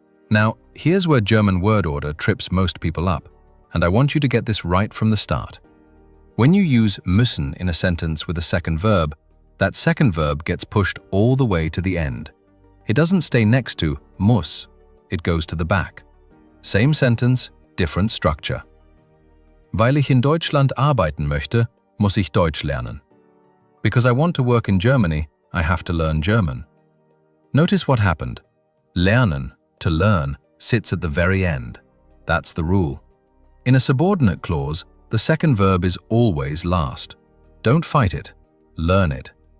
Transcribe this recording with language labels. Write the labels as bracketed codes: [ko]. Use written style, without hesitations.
[en] Now, here's where German word order trips most people up, and I want you to get this right from the start. When you use müssen in a sentence with a second verb, that second verb gets pushed all the way to the end. It doesn't stay next to muss, it goes to the back. Same sentence, different structure. [de] Weil ich in Deutschland arbeiten möchte, muss ich Deutsch lernen. [en] Because I want to work in Germany, I have to learn German. Notice what happened. Lernen, to learn, sits at the very end. That's the rule. In a subordinate clause, the second verb is always last. Don't fight it. Learn it.